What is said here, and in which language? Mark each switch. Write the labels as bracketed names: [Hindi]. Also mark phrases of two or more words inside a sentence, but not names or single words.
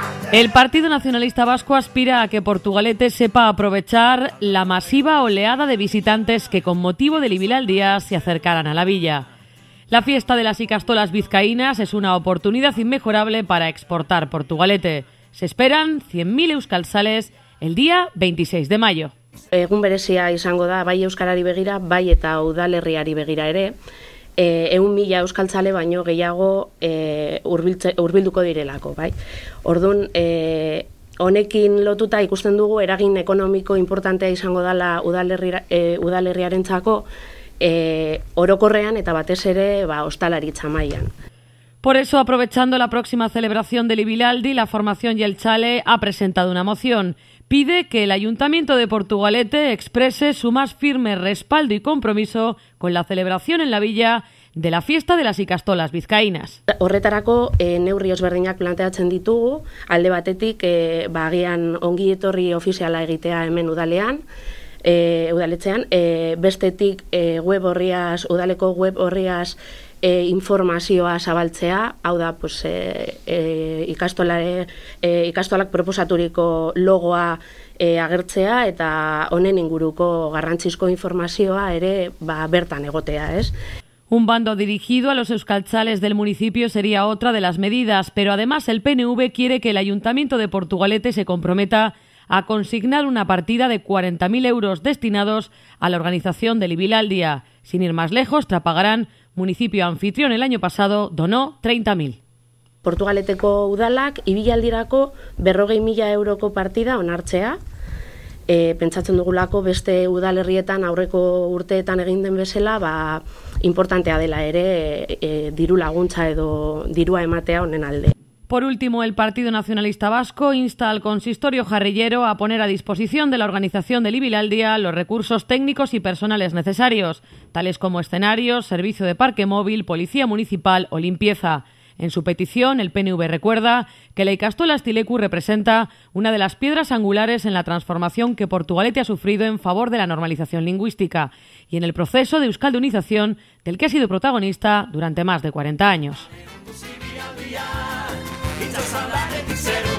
[Spanish] El Partido Nacionalista Vasco aspira a que Portugalete sepa aprovechar la masiva oleada de visitantes que con motivo del Ibilaldia se acercarán a la villa. La fiesta de las Ikastolas vizcaínas es una oportunidad inmejorable para exportar Portugalete. Se esperan 100.000 euskaltzales el día 26 de mayo. [Basque] Egun berezia izango da bai euskarari begira, bai eta udalerriari begira ere. 100.000 euskaltzale baino gehiago hurbilduko direlako, bai. Orduan, honekin lotuta ikusten dugu eragin ekonomiko importantea izango dela udalerriarentzako orokorrean eta batez ere ostalaritza mailan. [Spanish] Por eso, aprovechando la próxima celebración del Ibilaldi, la formación Jeltzale ha presentado una moción. Pide que el Ayuntamiento de Portugalete exprese su más firme respaldo y compromiso con la celebración en la villa de la fiesta de las Ikastolas vizcaínas. [Basque] Horretarako neurri ezberdinak planteatzen ditugu, alde batetik agian ongi etorri ofiziala egitea hemen udaletxean, bestetik udaleko web orriaz informazioa zabaltzea, hau da ikastolak proposaturiko logoa agertzea eta honen inguruko garrantzizko informazioa ere bertan egotea, ez? [Spanish] Un bando dirigido a los euskaltzales del municipio sería otra de las medidas, pero además el PNV quiere que el Ayuntamiento de Portugalete se comprometa a consignar una partida de 40.000 euros destinados a la organización del Ibilaldia. Sin ir más lejos, Trapagarán, municipio anfitrión el año pasado, donó 30.000. [Basque] Portugaleteko udalak ibilaldirako 40.000 euroko partida onartzea. Pentsatzen dugulako beste udalerrietan aurreko urteetan egin den bezala, importantea dela ere diru laguntza edo dirua ematea honen alde. [Spanish] Por último, el Partido Nacionalista Vasco insta al consistorio jarrillero a poner a disposición de la organización del Ibilaldia los recursos técnicos y personales necesarios, tales como escenarios, servicio de parque móvil, policía municipal o limpieza. En su petición, el PNV recuerda que la Ikastola Astileku representa una de las piedras angulares en la transformación que Portugalete ha sufrido en favor de la normalización lingüística y en el proceso de euskaldunización del que ha sido protagonista durante más de 40 años.